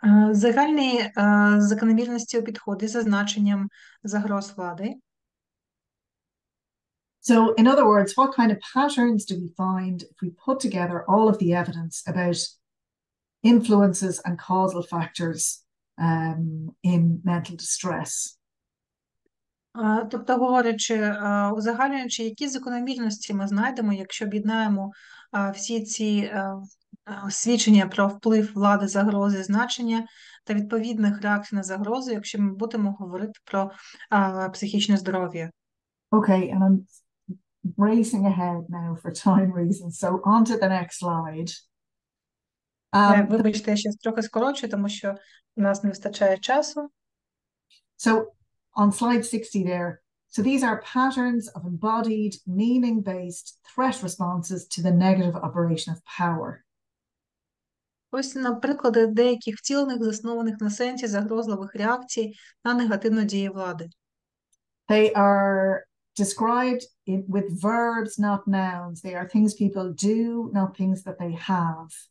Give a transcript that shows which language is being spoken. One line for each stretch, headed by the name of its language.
Ukrainian: Загальні закономірності у підході за значенням загроз влади.
English: So in other words, what kind of patterns do we find if we put together all of the evidence about influences and causal factors in mental distress?
Ukrainian: Тобто, говорячи, узагальнюючи, які закономірності ми знайдемо, якщо об'єднаємо всі ці свідчення про вплив влади, загрози, значення та відповідних реакцій на загрозу, якщо ми будемо говорити про психічне здоров'я.
English: Okay, and I'm racing ahead now for time reasons, so on to the next slide.
Ukrainian: Вибачте, я ще трохи скорочую, тому що у нас не вистачає часу.
English: So on slide 60 there, So these are patterns of embodied, meaning-based threat responses to the negative operation of power.
Ukrainian: Ось, наприклад, деяких втілених, заснованих на сенсі загрозливих реакцій на негативну дію влади.
English: They are described with verbs, not nouns. They are things people do, not things that they have.